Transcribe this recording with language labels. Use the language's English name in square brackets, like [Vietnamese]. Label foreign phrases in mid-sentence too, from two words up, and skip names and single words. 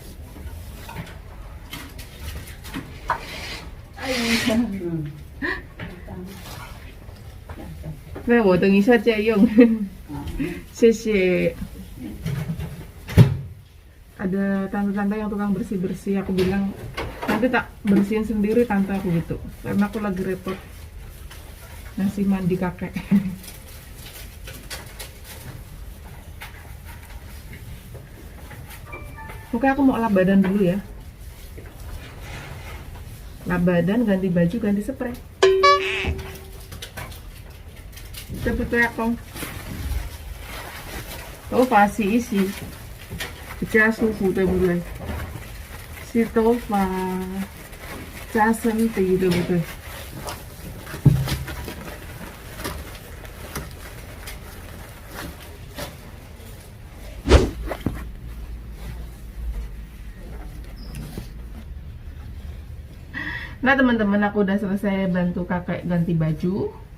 [Indonesian] Nah, [Chinese] 我等一下再用。谢谢。 [Indonesian] Ada tante-tante yang tukang bersih-bersih, aku bilang nanti tak bersihin sendiri tante aku gitu, karena aku lagi repot ngasih mandi kakek. Oke, aku mau lap badan dulu ya. Lap badan, ganti baju, ganti spray. Cepet ya kong. Oh, pasti isi. [Chinese] 比较舒服，对不对？洗头发加身体，对不对 [Indonesian] ？Nah teman-teman, aku udah selesai bantu kakek ganti baju.